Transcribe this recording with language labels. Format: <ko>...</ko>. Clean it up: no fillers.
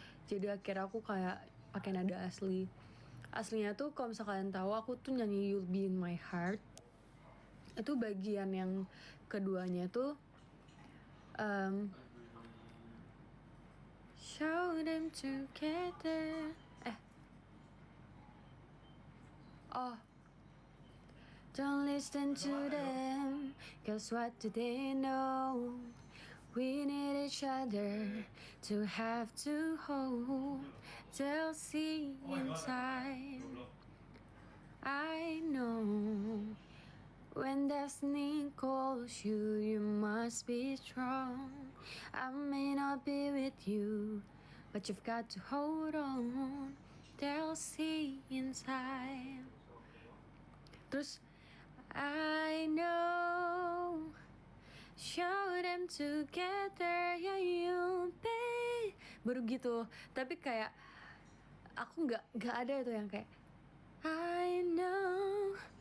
<id>Jadi akhirnya aku kayak pakai nada asli. Aslinya tuh kalau misalkan kalian tahu, aku tuh nyanyi You'll Be In My Heart. Itu bagian yang keduanya tuh</id> <en>show them together. Don't listen to them, 'cause what do they know? We need each other to have to hold. They'll see in time. I know when destiny calls you, you must be strong. I may not be with you, but you've got to hold on. They'll see in time.</en> <id>Terus</id> <en>I know, show them together, yeah you be.</en> <id>Baru gitu. Tapi kayak aku nggak ada itu yang kayak</id> <en>I know.</en>